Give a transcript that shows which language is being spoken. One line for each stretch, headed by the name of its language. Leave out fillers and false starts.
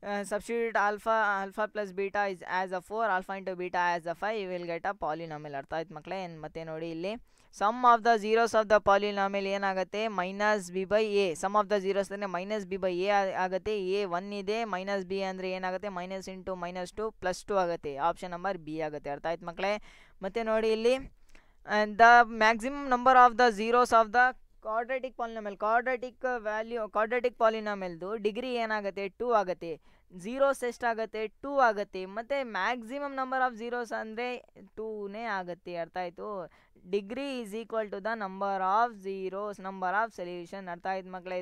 English: Substitute alpha plus beta is as a 4, alpha into beta as a 5, you will get a polynomial.
Kannada: ಅರ್ಥ ಆಯ್ತು ಮಕ್ಕಳೇ? ಮತ್ತೆ ನೋಡಿ ಇಲ್ಲಿ
English: sum of the zeros of the polynomial
Kannada: ಏನಾಗುತ್ತೆ
English: Minus b by a. Sum of the zeros
Kannada: ಅಂದರೆ minus B by A ಆಗುತ್ತೆ. A 1 ಇದೆ, ಮೈನಸ್ ಬಿ ಅಂದರೆ ಏನಾಗುತ್ತೆ ಮೈನಸ್ ಇಂಟು ಮೈನಸ್ 2 ಪ್ಲಸ್ 2 ಆಗುತ್ತೆ. ಆಪ್ಷನ್ ನಂಬರ್ ಬಿ ಆಗುತ್ತೆ. ಅರ್ಥ ಆಯ್ತು ಮಕ್ಕಳೇ? ಮತ್ತೆ ನೋಡಿ ಇಲ್ಲಿ
English: the maximum number of the zeros of the quadratic polynomial.
Kannada: Quadratic ಪಾಲಿನಾಮಿಯಲ್ದು degree ಏನಾಗುತ್ತೆ 2 ಆಗುತ್ತೆ. ಝೀರೋಸ್ ಎಷ್ಟಾಗುತ್ತೆ 2 ಆಗುತ್ತೆ. ಮತ್ತು ಮ್ಯಾಕ್ಸಿಮಮ್ ನಂಬರ್ ಆಫ್ ಝೀರೋಸ್ ಅಂದರೆ 2ನೇ ಆಗುತ್ತೆ. ಅರ್ಥ ಆಯಿತು?
English: Degree is equal to the number of zeros, number of solution.
Kannada: ಅರ್ಥ ಆಯ್ತು ಮಕ್ಕಳೇ?